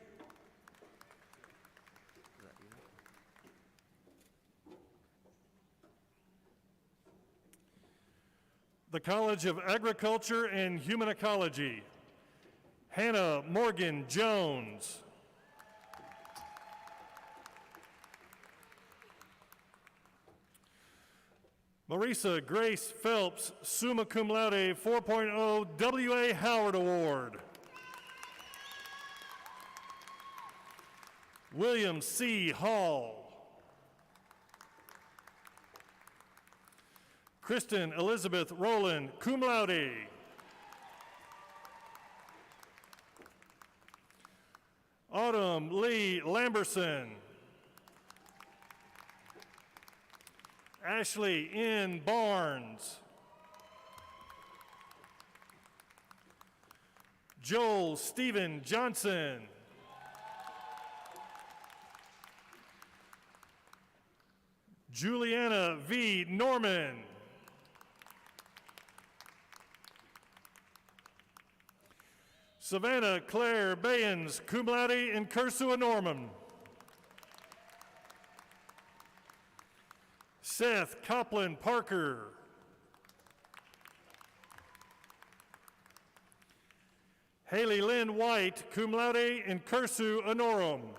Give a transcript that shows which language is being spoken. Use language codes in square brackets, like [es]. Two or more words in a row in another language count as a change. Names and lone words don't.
[en] The College of Agriculture and Human Ecology, Hannah Morgan Jones. Marisa Grace Phelps, [la] summa cum laude [en] 4.0 W.A. Howard Award. William C. Hall. Kristen Elizabeth Rowland, [la] cum laude. [en] Autumn Lee Lamberson. Ashley N. Barnes. Joel Stephen Johnson. Juliana V. Norman. Savannah Claire Bayens, [la] cum laude in cursu honorum. [en] Seth Copland Parker. Haley Lynn White, [la] cum laude in cursu honorum.